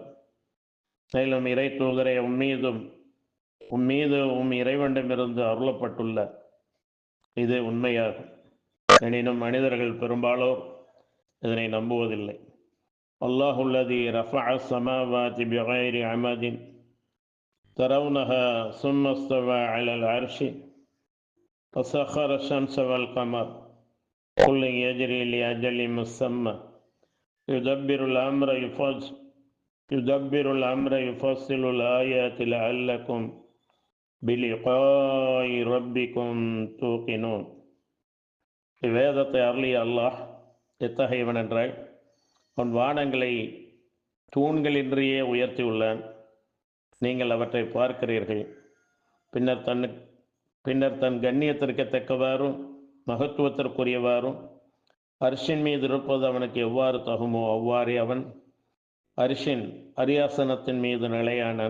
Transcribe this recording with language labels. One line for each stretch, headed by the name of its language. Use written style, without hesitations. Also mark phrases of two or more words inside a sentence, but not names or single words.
Tamil: மேலும் இறை தூதரை உம்மீது இறைவனிடமிருந்து அருளப்பட்டுள்ள இது உண்மையாகும். எனினும் மனிதர்கள் பெரும்பாலோர் இதனை நம்புவதில்லை.
Arabic: الله الذي رفع السماوات بغير عمد ترونها ثم استوى على العرش وسخر الشمس والقمر كل يجري لأجل مسمى يدبر الأمر يفصل الآيات لعلكم بلقاء ربكم توقنون.
Tamil: இவ்வேதத்தை அருளிய அல்லாஹ் எத்தகையவன் என்றால், அவன் வானங்களை தூண்களின்றியே உயர்த்தியுள்ளான். நீங்கள் அவற்றை பார்க்கிறீர்கள். பின்னர் தன் கண்ணியத்திற்கு தக்கவாறும் மகத்துவத்திற்குரியவாறும் அரிசின் மீது இருப்பது அவனுக்கு எவ்வாறு தகுமோ அவ்வாறே அவன் அரிசின் அரியாசனத்தின் மீது நிலையானான்.